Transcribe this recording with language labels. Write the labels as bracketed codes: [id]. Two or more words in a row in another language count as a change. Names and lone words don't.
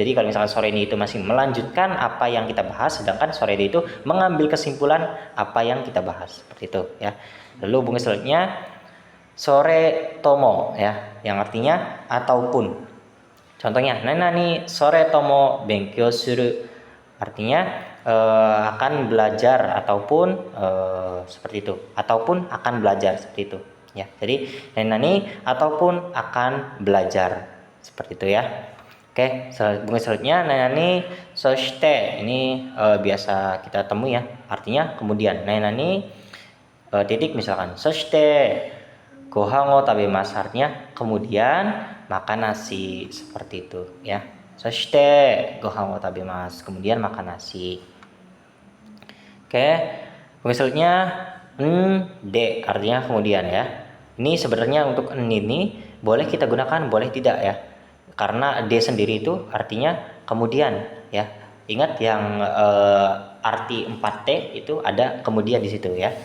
[id] Jadi kalau misalkan sorede itu masih melanjutkan apa yang kita bahas, sedangkan sorede itu mengambil kesimpulan apa yang kita bahas, seperti itu ya. Lalu hubungan selanjutnya [ja] それとも [id] ya, yang artinya ataupun. Contohnya, [ja] 何々それとも勉強する. [id] Artinya akan belajar ataupun seperti itu. Ataupun akan belajar seperti itu. Ya, jadi nanani ataupun akan belajar seperti itu ya. Oke, selanjutnya [ja] 何々そして. [id] Ini biasa kita temui ya. Artinya kemudian. [ja] Nanani [id] titik misalkan [ja] そしてご飯を食べます, [id] artinya kemudian makan nasi, seperti itu ya. [ja] そしてご飯を食べます, [id] kemudian makan nasi. Oke, misalnya de artinya kemudian ya. Ini sebenarnya untuk ini boleh kita gunakan, boleh tidak ya. Karena de sendiri itu artinya kemudian ya. Ingat yang arti 4T itu ada kemudian di situ ya.